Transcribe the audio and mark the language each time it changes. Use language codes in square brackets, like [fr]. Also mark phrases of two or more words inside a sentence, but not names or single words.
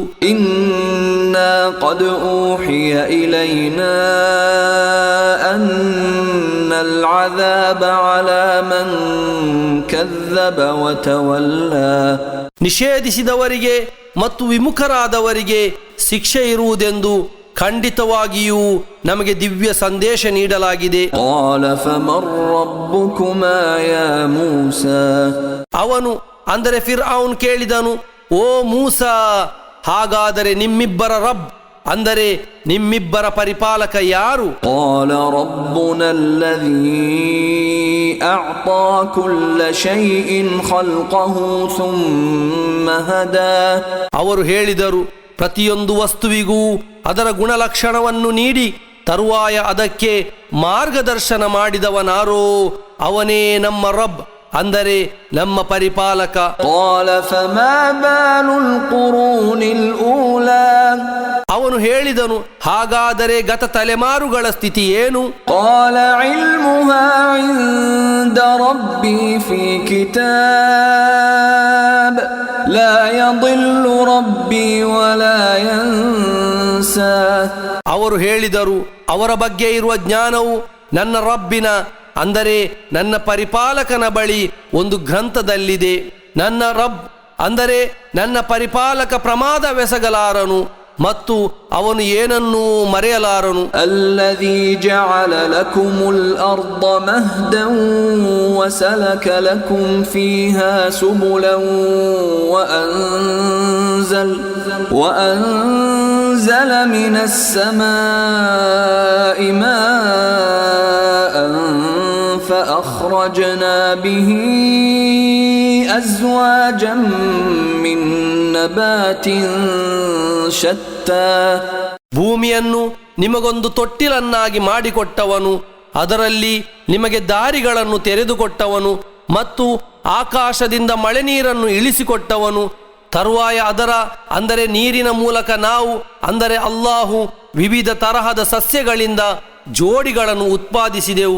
[ar] إنا قد أوحي إلينا أن العذاب على من كذب وتولى. [kn] ನಿಷೇಧಿಸಿದವರಿಗೆ ಮತ್ತು ವಿಮುಖರಾದವರಿಗೆ ಶಿಕ್ಷೆ ಇರುವುದೆಂದು ಖಂಡಿತವಾಗಿಯೂ ನಮಗೆ ದಿವ್ಯ ಸಂದೇಶ ನೀಡಲಾಗಿದೆ. [ar] قال فمن ربكما يا موسى. [kn] ಅವನು ಅಂದರೆ ಫಿರ್ಔನ್ ಕೇಳಿದನು, ಓ ಮೂಸಾ, ಹಾಗಾದರೆ ನಿಮ್ಮಿಬ್ಬರ ರಬ್ ಅಂದರೆ ನಿಮ್ಮಿಬ್ಬರ ಪರಿಪಾಲಕ ಯಾರು? [ar] قال ربنا الذي أعطى كل شيء خلقه ثم هدى. [kn] ಅವರು ಹೇಳಿದರು, ಪ್ರತಿಯೊಂದು ವಸ್ತುವಿಗೂ ಅದರ ಗುಣಲಕ್ಷಣವನ್ನು ನೀಡಿ ತರುವಾಯ ಅದಕ್ಕೆ ಮಾರ್ಗದರ್ಶನ ಮಾಡಿದವನಾರೋ ಅವನೇ ನಮ್ಮ ರಬ್ ಅಂದರೆ ನಮ್ಮ ಪರಿಪಾಲಕ. [ar] قال فما بال القرون الأولى. [kn] ಅವನು ಹೇಳಿದನು, ಹಾಗಾದರೆ ಗತ ತಲೆಮಾರುಗಳ ಸ್ಥಿತಿ ಏನು? [ar] قال علمها عند ربي في كتاب لا يضل ربي ولا ينسى. [kn] ಅವರು ಹೇಳಿದರು, ಅವರ ಬಗ್ಗೆ ಇರುವ ಜ್ಞಾನವು ನನ್ನ ರಬ್ಬಿನ ಅಂದರೆ ನನ್ನ ಪರಿಪಾಲಕನ ಬಳಿ ಒಂದು ಗ್ರಂಥದಲ್ಲಿದೆ. ನನ್ನ ರಬ್ ಅಂದರೆ ನನ್ನ ಪರಿಪಾಲಕ ಪ್ರಮಾದವೆಸಗಲಾರನು ಮತ್ತು ಅವನು ಏನನ್ನೂ ಮರೆಯಲಾರನು. [ar] الذي جعل لكم الأرض مهدا وسلك لكم فيها سبلا وأنزل من السماء ماء فأخرجنا به أزواجا من نبات شتى. [kn] ಭೂಮಿಯನ್ನು ನಿಮಗೊಂದು ತೊಟ್ಟಿಲನ್ನಾಗಿ ಮಾಡಿಕೊಟ್ಟವನು, ಅದರಲ್ಲಿ ನಿಮಗೆ ದಾರಿಗಳನ್ನು ತೆರೆದುಕೊಟ್ಟವನು ಮತ್ತು ಆಕಾಶದಿಂದ ಮಳೆ ನೀರನ್ನು ಇಳಿಸಿಕೊಟ್ಟವನು. ತರುವಾಯ ಅದರ ಅಂದರೆ ನೀರಿನ ಮೂಲಕ ನಾವು ಅಂದರೆ ಅಲ್ಲಾಹು ವಿವಿಧ ತರಹದ ಸಸ್ಯಗಳಿಂದ ಜೋಡಿಗಳನ್ನು ಉತ್ಪಾದಿಸಿದೆವು.